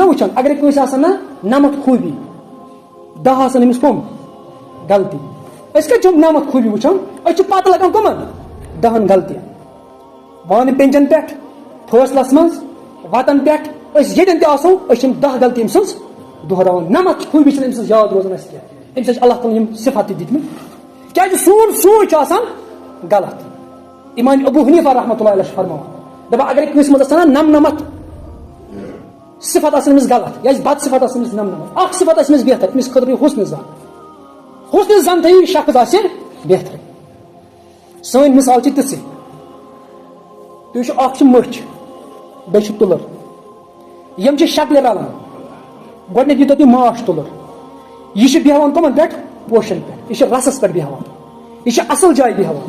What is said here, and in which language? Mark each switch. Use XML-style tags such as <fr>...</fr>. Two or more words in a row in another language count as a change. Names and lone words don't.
<ks>وٕچھان اگرے کٲنٛسہِ آسان نہ نمتھ خوٗبی 10 آسان أمِس کٕم غلطی أسۍ کتہِ چھِ نمتھ خوٗبی وٕچھان أسۍ چھِ پتہٕ لگان کٕمن 10 غلطین بانہٕ پینجن پٮ۪ٹھ فٲصلس منٛز وتن پٮ۪ٹھ أسۍ ییٚتٮ۪ن تہِ آسو أسۍ چھِ 10 غلطی أمۍ سٕنٛز دۄہراوان نمتھ خوٗبی چھنہٕ أمۍ سٕنٛز یاد روزان اَسہِ کینٛہہ أمِس چھِ اللہ تعالیٰ یِم صفت تہِ دِتمٕتۍ کیازِ سون سونٛچ چھُ آسان غلط امام ابو حنیفہ</ks> <ar>رحمۃ اللہ علیہ</ar> <ks>چھُ فرماوان دپان اگرے کٲنٛسہِ منٛز آسان نہ نمنمتھ صفت آسان أمِس غلط یا بد صفت آسان أمِس نمنمتھ اکھ صفت آسہِ أمِس بہتر أمِس خٲطرٕ حسنِ زن تھٲیِو یہِ شخص آسہِ بہتر سٲنۍ مثال چھِ تِژھٕے تُہۍ وٕچھِو اکھ چھِ مٔچھ بیٚیہِ چھِ تُلٕر یِم چھِ شکلہِ رلان گۄڈٕنیتھ ییٖتو تُہۍ ماچھ تُلٕر یہِ چھِ بیٚہوان کٕمن پٮ۪ٹھ پوشن پٮ۪ٹھ یہِ چھِ رسس پٮ۪ٹھ بیٚہوان یہِ چھِ اصل جایہِ بیٚہوان</ks>